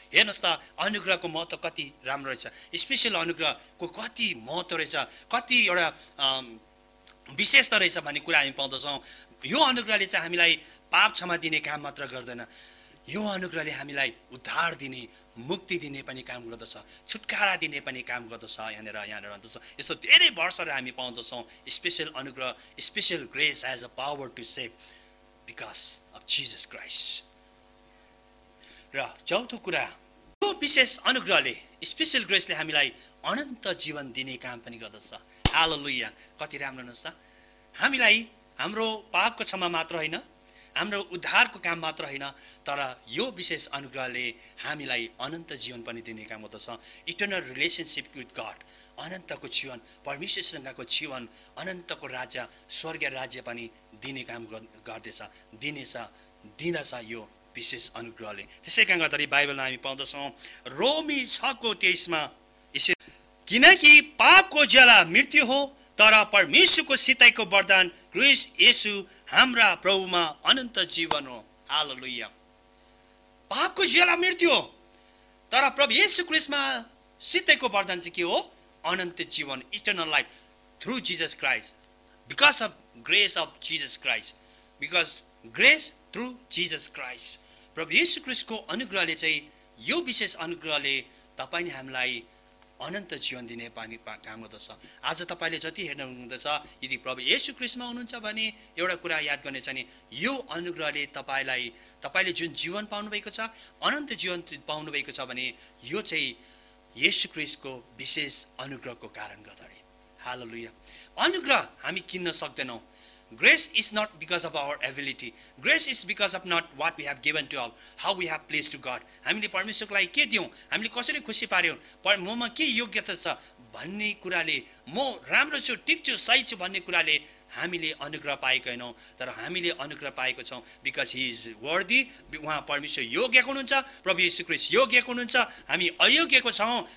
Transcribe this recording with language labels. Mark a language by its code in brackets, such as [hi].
[ne] हेर्नुहोस् त, अनुग्रहको महत्त्व कति राम्रो रहेछ, स्पेसल अनुग्रहको कति महत्त्व रहेछ, कति एउटा विशेषता रहेछ भन्ने कुरा हामी पाउँदछौँ। यो अनुग्रहले चाहिँ हामीलाई पाप क्षमा दिने काम मात्र गर्दैन, यो अनुग्रहले हामीलाई उद्धार दिने, मुक्ति दिने पनि काम गर्दछ, छुटकारा दिने पनि काम गर्दछ। यहाँनिर भन्दछ यस्तो धेरै वर्षहरू हामी पाउँदछौँ। [en] Special अनुग्रह, special grace has a power to save because of Jesus Christ. [ne] र चौथो कुरा, यो विशेष अनुग्रहले, स्पेसल ग्रेसले हामीलाई अनन्त जीवन दिने काम पनि गर्दछ। हालेलुया, कति राम्रो हुनुहोस् त। हामीलाई हाम्रो पापको क्षमा मात्र होइन, हाम्रो उद्धारको काम मात्र होइन, तर यो विशेष अनुग्रहले हामीलाई अनन्त जीवन पनि दिने काम गर्दछ। [en] eternal relationship with God, [ne] अनन्तको जीवन, परमेश्वरसँगको जीवन, अनन्तको राज्य, स्वर्गीय राज्य पनि दिने काम गर्दछ, दिँदछ यो विशेष अनुग्रहले। त्यसै कारण गर्दाखेरि बाइबलमा हामी पाउँदछौँ रोमी 6:23 यसरी, किनकि पापको ज्याला मृत्यु हो, तर परमेश्वरको सिताइको वरदान क्रिस्ट येशू हाम्रा प्रभुमा अनन्त जीवन हो। हालेलुया। पापको ज्याला मृत्यु हो, तर प्रभु येशू क्रिस्टमा सिताइको वरदान चाहिँ के हो? [en] अनन्त जीवन, eternal life through Jesus Christ, because of grace of Jesus Christ, because grace through Jesus Christ. [ne] प्रभु येशू क्रिस्टको अनुग्रहले चाहिँ, यो विशेष अनुग्रहले तपाईँ हामीलाई अनन्त जीवन दिने काम गर्दछ। आज तपाईँले जति हेर्नु हुँदछ, यदि प्रभु येशू क्रिस्टमा हुनुहुन्छ भने एउटा कुरा याद गर्ने छ नि, यो अनुग्रहले तपाईँले जुन जीवन पाउनुभएको छ, अनन्त जीवन पाउनुभएको छ भने यो चाहिँ येशू क्रिस्टको विशेष अनुग्रहको कारण गर्दाखेरि। हालेलुया। अनुग्रह हामी किन्न सक्दैनौँ। [en] Grace is not because of our ability. Grace is because of not what we have given to all, how we have pleased to God. [ne] हामीले परमेश्वरको लागि के दियौँ, हामीले कसरी खुसी पार्यौँ, ममा के योग्यता छ भन्ने कुराले, म राम्रो छु, ठिक छु, सही छु भन्ने कुराले हामीले अनुग्रह पाएको होइनौँ, तर हामीले अनुग्रह पाएको छौँ [en] Because he is worthy. [ne] उहाँ परमेश्वर योग्यको हुनुहुन्छ, प्रभु येशू ख्रीष्ट योग्यको हुनुहुन्छ, हामी अयोग्यको छौँ।